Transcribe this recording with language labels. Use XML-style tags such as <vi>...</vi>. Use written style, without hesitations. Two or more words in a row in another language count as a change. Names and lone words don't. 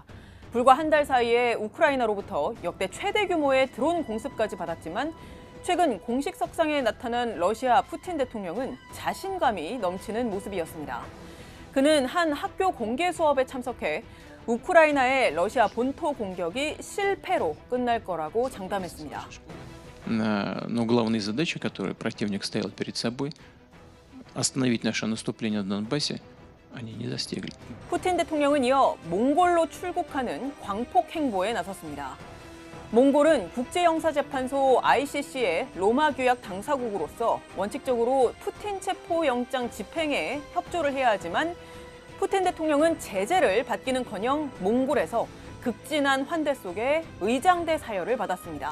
<ko>불과 한 달 사이에 우크라이나로부터 역대 최대 규모의 드론 공습까지 받았지만 최근 공식 석상에 나타난 러시아 푸틴 대통령은 자신감이 넘치는 모습이었습니다. 그는 한 학교 공개 수업에 참석해 우크라이나의 러시아 본토 공격이 실패로 끝날 거라고 장담했습니다.</ko> <ru>Но главные задачи, которые противник ставил перед собой, остановить наше наступление на Донбассе, они не достигли.</ru> <ko>푸틴 대통령은 이어 몽골로 출국하는 광폭 행보에 나섰습니다. 몽골은 국제형사재판소 ICC의 로마 규약 당사국으로서 원칙적으로 푸틴 체포영장 집행에 협조를 해야 하지만 푸틴 대통령은 제재를 받기는커녕 몽골에서 극진한 환대 속에 의장대 사열을 받았습니다.</ko>